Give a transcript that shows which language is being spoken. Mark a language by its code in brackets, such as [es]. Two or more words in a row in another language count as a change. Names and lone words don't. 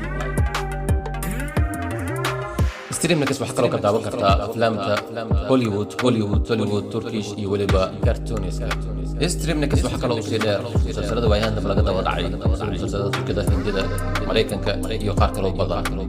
[so] ستريم نكست waxaa kaloo ka daawan kartaa aflaamta Hollywood Turkish iyo waliba cartoons ستريم نكست waxaa kaloo sii dheer musalsalada waayahan dab laga daba dhacay musalsalada Turkida Hindida Mareykanka iyo qaar kaloo badan